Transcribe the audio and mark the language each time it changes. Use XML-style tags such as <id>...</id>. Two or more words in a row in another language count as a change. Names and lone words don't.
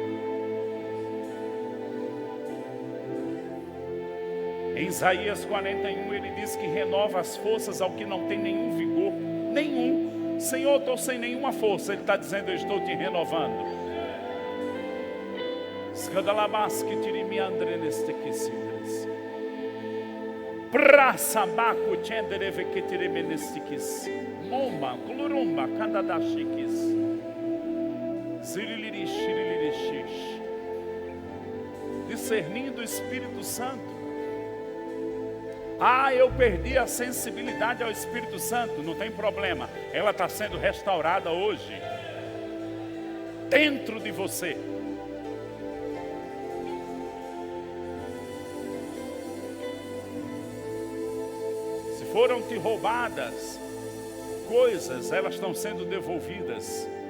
<pt>Em Isaías 41 ele diz que renova as forças ao que não tem nenhum vigor, nenhum. Senhor, estou sem nenhuma força. Ele está dizendo: eu estou te renovando. Escadalabaski tirimi andre neste quisidres. Prasabaku chendere que tireme neste quis. Momba, colorumba, candadashikis. Ziriliri, shiriliri, shish. Discernindo o Espírito Santo. Ah, eu perdi a sensibilidade ao Espírito Santo. Não tem problema. Ela está sendo restaurada hoje. Dentro de você. Se foram te roubadas coisas, elas estão sendo devolvidas.</pt>